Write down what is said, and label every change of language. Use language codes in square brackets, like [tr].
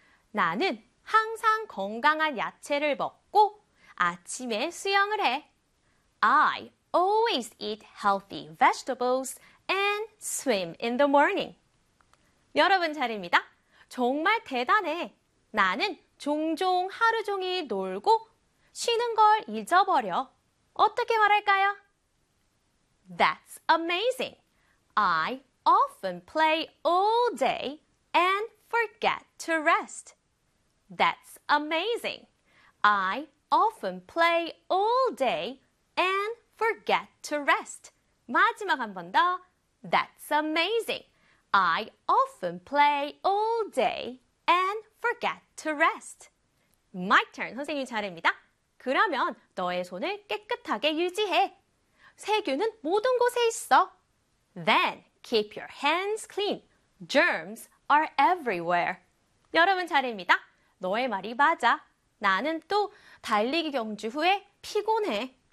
[ko] 나는 항상 건강한 야채를 먹고 아침에 수영을 해. [en] I always eat healthy vegetables and swim in the morning. [ko] 여러분 차례입니다. 정말 대단해. 나는 종종 하루 종일 놀고 쉬는 걸 잊어버려. 어떻게 말할까요? [en] That's amazing. I often play all day and forget to rest. That's amazing. I often play all day and forget to rest. [ko] 마지막 한 번 더. [en] That's amazing. I often play all day and forget to rest. My turn. [ko] 선생님 차례입니다. 그러면 너의 손을 깨끗하게 유지해. 세균은 모든 곳에 있어. [en] Then keep your hands clean. Germs are everywhere. [ko] 여러분 차례입니다. 너의 말이 맞아. 나는 또 달리기 경주 후에 피곤해.